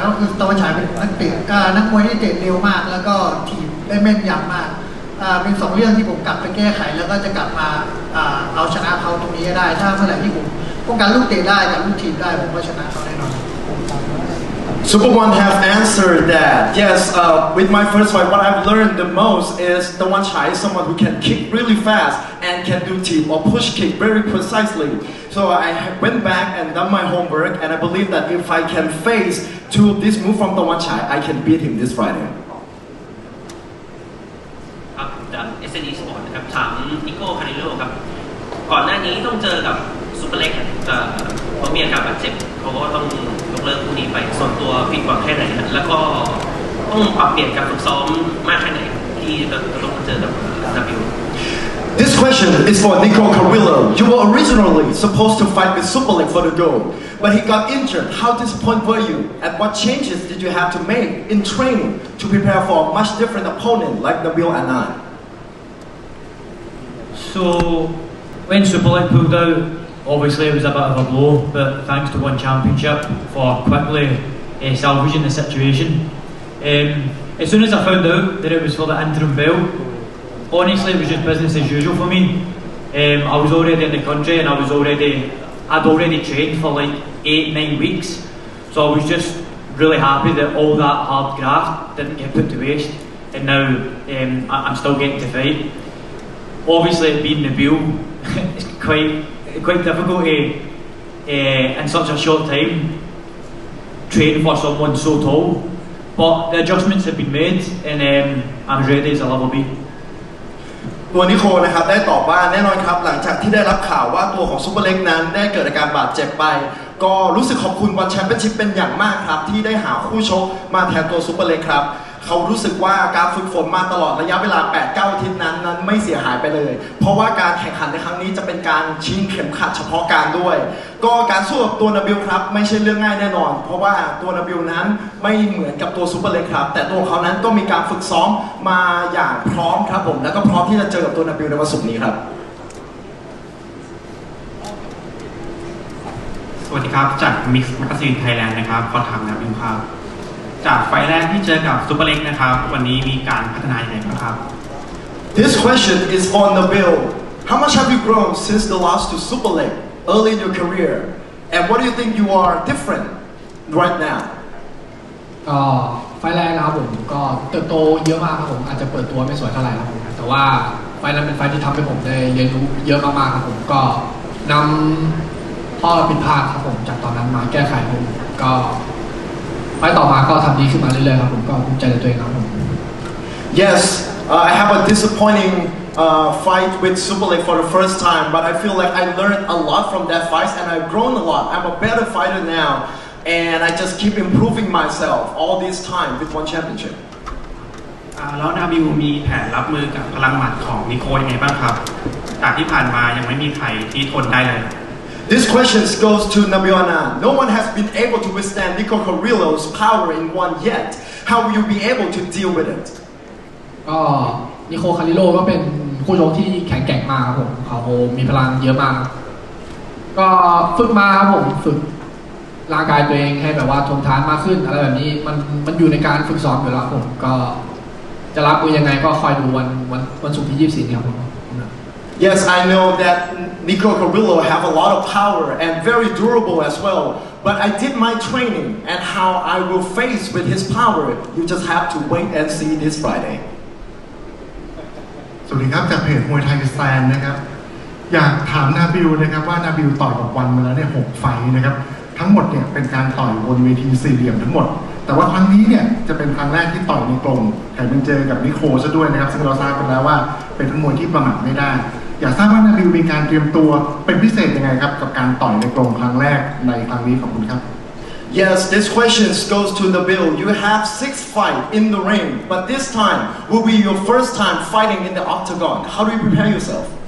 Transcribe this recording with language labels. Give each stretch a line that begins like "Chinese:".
Thai: ก็คือตะวันฉายเป็นนักเตะนักมวยที่เตะเร็วมากแล้วก็ถีบได้แม่นยำมากเป็น2เรื่องที่ผมกลับไปแก้ไขแล้วก็จะกลับมาเอาชนะเขาตรงนี้ได้ถ้าเมื่อไหร่ที่ผมป้องกันลูกเตะได้กับลูกถีบได้ผมก็ชนะเขาแน่นอน
English: Super One have answered that. Yes, with my first fight, what I've learned the most is the one Chai is someone who can kick really fast and can do tip or push kick very precisely. So I went back and done my homework, and I believe that if I can face two of this move from the one Chai, I can beat him this Friday.
Thai: ครับจาก SNE Sport นะครับถามนิโก้คาริโลครับก่อนหน้านี้ต้องเจอกับซุปเปอร์เล็กเขามีอาการบาดเจ็บเขาก็ต้องยกเลิกคู่นี้ไปส่วนตัวผิดหวังแค่ไหนนะแล้วก็ต้องปรับเปลี่ยนการฝึกซ้อมมากแค่ไหนที่จะต้องเจอกับW
English: This question is for Nico Carrillo. You were originally supposed to fight with Super League for the gold, but he got injured. How disappointed were you? And what changes did you have to make in training to prepare for a much different opponent like Nabil Anand? So, when Super League pulled out, obviously it was a bit of a blow, but thanks to One Championship for quickly salvaging the situation. As soon as I found out that it was for the interim belt, honestly it was just business as usual for me. I was already in the country and I'd already trained for like 8-9 weeks, so I was just really happy that all that hard graft didn't get put to waste, and now I'm still getting to fight. Obviously being Nabil, it's quite difficult to in such a short time train for someone so tall, but the adjustments have been made and I'm as ready as I'll ever be.
Thai: ตัวนิโคนะครับได้ตอบว่าแน่นอนครับหลังจากที่ได้รับข่าวว่าตัวของซุปเปอร์เล็กนั้นได้เกิดอาการบาดเจ็บไปก็รู้สึกขอบคุณวันแชมเปี้ยนชิพเป็นอย่างมากครับที่ได้หาคู่ชกมาแทนตัวซุปเปอร์เล็กครับเขารู้สึกว่าการฝึกฝนมาตลอดระยะเวลา 8-9 อาทิตย์นั้นไม่เสียหายไปเลยเพราะว่าการแข่งขันในครั้งนี้จะเป็นการชิงเข็มขัดเฉพาะการด้วย ก็การสู้กับตัวนาบิลครับไม่ใช่เรื่องง่ายแน่นอนเพราะว่าตัวนาบิลนั้นไม่เหมือนกับตัวซุปเปอร์เล็กครับแต่ตัวเขานั้นก็มีการฝึกซ้อมมาอย่างพร้อมครับผมแล้วก็พร้อมที่จะเจอกับตัวนาบิลในวันศุกร์นี้ครับ สวัสดีครับจาก mixmagazinethailand ไทยแลนด์นะครับขอถามนาบิลครับจากไฟแรกที่เจอกับซุปเปอร์เล็กนะครับวันนี้มีการพัฒนาอย่างไรบ้างครับ
English: This question is for Nabil. How much have you grown since the loss to Super League early in your career? And what do you think you are different right now?
Thai: ก็ไฟแรกนะครับผมก็เติบโตเยอะมากครับผมอาจจะเปิดตัวไม่สวยเท่าไหร่ครับผมแต่ว่าไฟนั้นเป็นไฟที่ทำให้ผมได้เรียนรู้เยอะมากๆครับผมก็นำข้อผิดพลาดครับผมจากตอนนั้นมาแก้ไขผมก็ไฟต่อมาก็ทำดีขึ้นมาเรื่อยๆครับผมก็ภูมิใจในตัวเองครับผม
English: Yes, I have a disappointing fight with Super League for the first time, but I feel like I learned a lot from that fight and I've grown a lot. I'm a better fighter now, and I just keep improving myself all this time with One Championship.
Thai: แล้วนาบิลมีแผนรับมือกับพลังหมัดของนิโคยังไงบ้างครับจากที่ผ่านมายังไม่มีใครที่ทนได้เลย
English: This question goes to Nabil Anand. No one has been able to withstand Nico Carrillo's power in one yet. How will you be able to deal with it?
Thai: ก็นิโคคาริโลก็เป็นคู่ชกที่แข็งแกร่งมากครับผมเขามีพลังเยอะมากก็ฝึกมาครับผมฝึกร่างกายตัวเองให้แบบว่าทนทานมากขึ้นอะไรแบบนี้มันอยู่ในการฝึกซ้อมอยู่แล้วผมก็จะรับมือยังไงก็คอยดูวันศุกร์ที่24นี้ครับผม
English: Yes, I know that Nico Carrillo have a lot of power and very durable as well. But I did my training and how I will face with his power. You just have to wait and see this Friday.
Thai: สวัสดีครับจากเพจมวยไทยแซนนะครับอยากถามนาบิลนะครับว่านาบิลต่อยกับวันมาแล้วเนี่ย6 ไฟต์นะครับทั้งหมดเนี่ยเป็นการต่อยบนเวทีสี่เหลี่ยมทั้งหมดแต่ว่าครั้งนี้เนี่ยจะเป็นครั้งแรกที่ต่อยในกรงแถมเป็นเจอกับนิโคซะด้วยนะครับซึ่งเราทราบกันแล้วว่าเป็นทั้งมวยที่ประมาทไม่ได้อยากทราบว่านาบิลมีการเตรียมตัวเป็นพิเศษยังไงครับกับการต่อยในกรงครั้งแรกในครั้งนี้ขอบคุณครับ
English: Yes, this question goes to Nabil. You have 6 fights in the ring, but this time will be your first time fighting in the octagon. How do you prepare yourself?